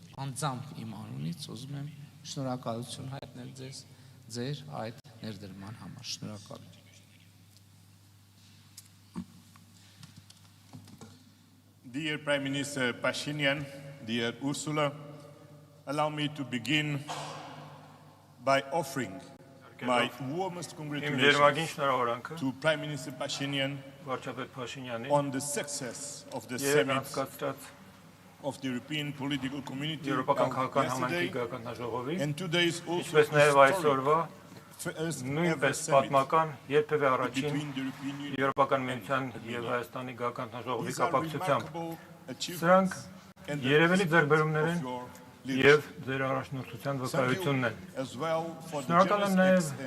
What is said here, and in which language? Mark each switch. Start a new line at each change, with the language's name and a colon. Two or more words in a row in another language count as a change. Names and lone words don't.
Armenian: անձամբ իմ անունից ուզում եմ շնորհակալություն հայտնել ձեզ ձեր այդ ներդրման համար։ Շնորհակալություն։
English: Dear Prime Minister Pashinyan, dear Ursula, allow me to begin by offering my warmest congratulations to Prime Minister Pashinyan on the success of the summit of the European political community yesterday, and today is also historic.
Armenian: Նույնպես պատմական երբևէ առաջին Եվրոպական միության եւ Հայաստանի գաղափարաժողովի կապակցությամբ սրանք երևելի ձեռքբերումներ են եւ ձեր առաջնորդության վկայությունն են։ Շնորհակալ եմ նաեւ